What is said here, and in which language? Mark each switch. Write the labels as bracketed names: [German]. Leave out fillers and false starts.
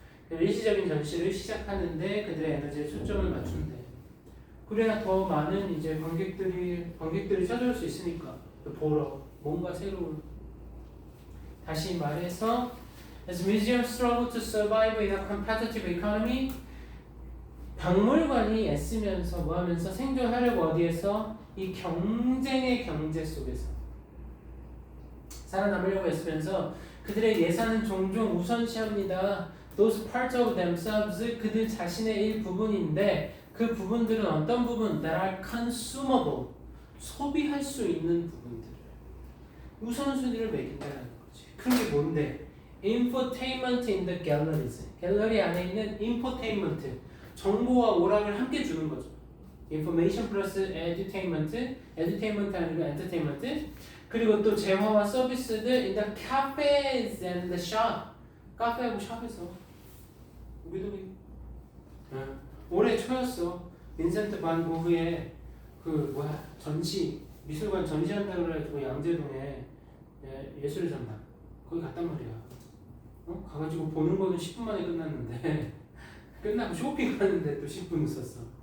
[Korean] 일시적인 전시를 시작하는데 그들의 에너지에 초점을 맞춘대. 그래야 더 많은 이제 관객들이 찾아올 수 있으니까 보러 뭔가 새로운. [English] 다시 말해서 as museums struggle to survive in a competitive economy, [Korean] 박물관이 애쓰면서 뭐하면서 생존하려고 어디에서? 이 경쟁의 경제 속에서 살아남으려고 애쓰면서 그들의 예산은 종종 우선시합니다. [English] Those parts of themselves, [Korean] 그들 자신의 일부분인데 그 부분들은 어떤 부분? [English] That are consumable, [Korean] 소비할 수 있는 부분들을 우선순위를 매긴다는 거지. 그게 뭔데? [English] Infotainment in the galleries. [Korean] 갤러리 안에 있는 infotainment, 정보와 오락을 함께 주는 거죠. Information 플러스 edutainment, edutainment 아니고 entertainment. 그리고 또 재화와 서비스들 [English] in the cafes and the shop. [Korean] 카페하고 샵에서 우리도 올해 초였어. 빈센트 반 고흐의 전시 미술관 전시한다고 그래가지고 양재동에 예술전당 거기 갔단 말이야. 가가지고 보는 거는 10분 만에 끝났는데 끝나고 쇼핑하는데 또 10분 있었어.